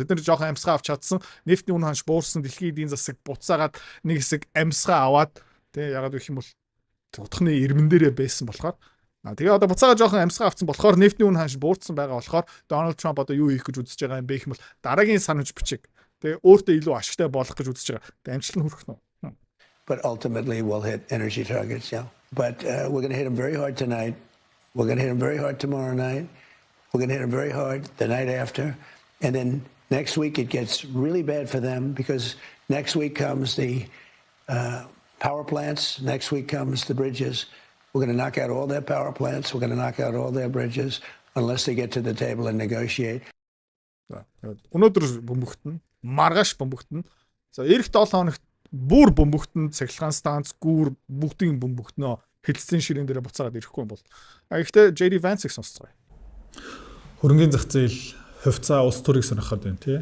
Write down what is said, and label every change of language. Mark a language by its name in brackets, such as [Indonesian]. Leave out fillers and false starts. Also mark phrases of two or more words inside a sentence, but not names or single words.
[Mongolian] Тэд нэр жоохон амьсгаа авч чадсан. Нефтний үн ханш буурсан, дэлхийн эдийн засаг буцаагаад нэг хэсэг амьсгаа аваад ягаад гэх юм бол тодхны ирмэн дээрээ байсан болохоор тэгээ одоо буцаагаад жоохон амьсгаа авсан болохоор нефтний үн ханш буурсан байгаа болохоор Donald Trump одоо юу хийх гэж үзэж байгаа юм бэ гэх юм бол дараагийн санамж бичиг өөртөө илүү ашигтай болох гэж үзэж байгаа. Амжилт нь хүрэх нь. [English] But ultimately we'll hit energy targets, yeah. But we're going to hit them very hard tonight. We're going to hit them very hard tomorrow night. We're going to hit them very hard the night after. And then next week it gets really bad for them because next week comes the power plants. Next week comes the bridges. We're going to knock out all their power plants. We're going to knock out all their bridges unless they get to the table and negotiate. [Mongolian] Өнөөдөр бомбогдно. Маргааш бомбогдно. За эх 7 хоногт бүр бомбогдно. Цахилгаан станц, гүүр бүгдийн бомбогдно. Хилцлийн ширээн дээр буцаагаад ирэхгүй юм бол. Гэхдээ JD Vance-ыг сонсцгоё. Хөрөнгөний зах зээл хувьцаа улс төрийг сонирхоод байна тий.